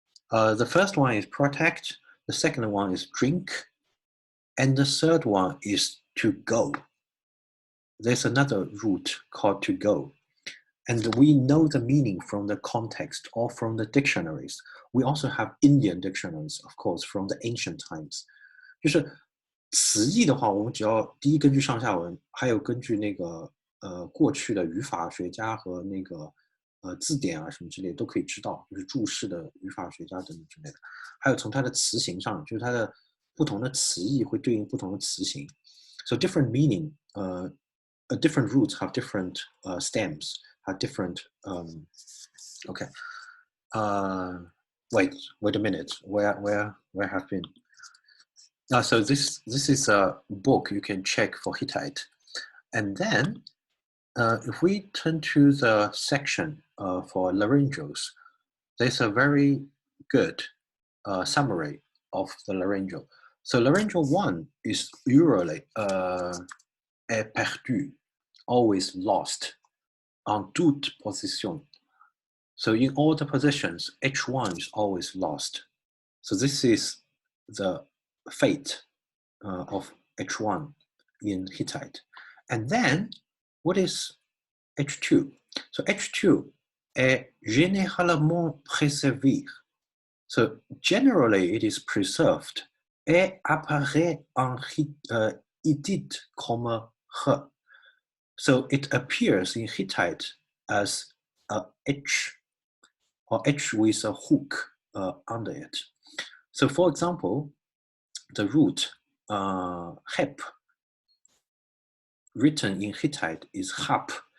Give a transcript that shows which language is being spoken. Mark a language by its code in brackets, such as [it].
[en] The first one is protect, the second one is drink, and the third one is to go. There's another root called to go. And we know the meaning from the context or from the dictionaries. We also have Indian dictionaries, of course, from the ancient times. [zh] 就是词义的话，我们只要第一根据上下文，还有根据那个过去的语法学家和那个字典啊什么之类都可以知道，就是注释的语法学家等等之类的。还有从它的词形上，就是它的不同的词义会对应不同的词形。 [en] So different meaning, different roots have different stems, have different okay. wait a minute. Where have been? So this is a book you can check for Hittite, and then if we turn to the section for laryngeals, there's a very good summary of the laryngeal. So laryngeal 1 is usually [fr] est perdu, [en] always lost, [fr] en toute position. [en] So in all the positions, H1 is always lost. So this is the fate of H1 in Hittite. And then what is H2? [fr] So H2 est généralement préservé. [en] So generally it is preserved [fr] et apparaît en Hittite comme H. [en] So it appears in Hittite as a H, or H with a hook under it. So for example, the root hep written in Hittite is hap.